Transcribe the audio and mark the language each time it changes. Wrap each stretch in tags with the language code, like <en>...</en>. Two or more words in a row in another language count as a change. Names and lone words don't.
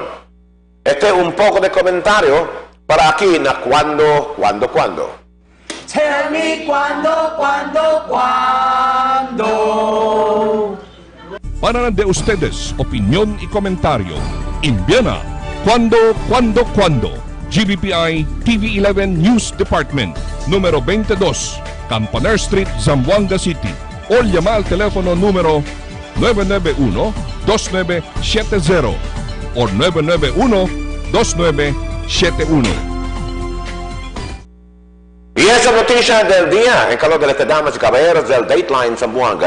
<cbk>Este es un poco de comentario para aquí na cuando.</cbk> <en>Tell me cuándo.</en> <cbk>Para de ustedes, opinión y comentario. Envíana cuando. GBPI TV11 News Department, número 22, Campaner Street, Zamboanga City. O llama al teléfono número 991-2970 o 991-2971. Y esa noticia del día, en calor de las damas y caballeros del Dateline Zamboanga.</cbk>